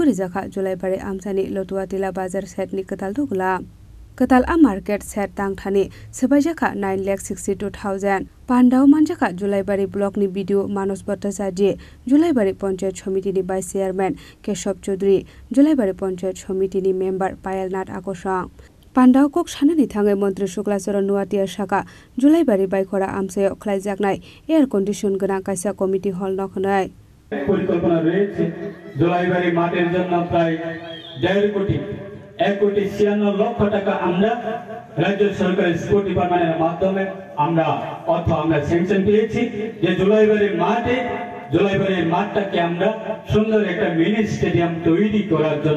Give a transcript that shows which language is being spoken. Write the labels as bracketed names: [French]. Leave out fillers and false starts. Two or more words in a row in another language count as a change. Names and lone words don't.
[Kok Borok] रजाखा जुलाइबारि आमसेनी लटुआतिला बाजार शेटनी कताल डगलाम कताल आ [English] market shed [Kok Borok] तांगथानी सबाइजाखा 9,62,000 पांडाव मानजाखा जुलाइबारि ब्लकनि भिडियो मानस भट्टाचार्य जुलाइबारि पंचायत समितिनि [English] vice chairman [Kok Borok] केशव चौधरी जुलाइबारि पंचायत समितिनि मेम्बार पायलनाथ आकर्षण पांडाव कक सानानि थाङै मंत्री शुक्लाचरण नुआतिया शाखा जुलाइबारि बाइखरा आमसायाव खलायजानाय [English] air condition [Kok Borok] गोनां कायसा कमिटि हल नखनाय [Bangla] পরিকল্পনা রয়েছে জুলাইবাড়ি মাঠের জন্য প্রায় 1.5 কোটি 1,96,00,000 টাকা আমরা রাজ্য সরকারের [English] sport department's [Bangla] মাধ্যমে আমরা স্যাংশন পেয়েছি যে জুলাইবাড়ির মাঠটাকে আমরা সুন্দর একটা [English] mini stadium [Bangla] তৈরি করার জন্য।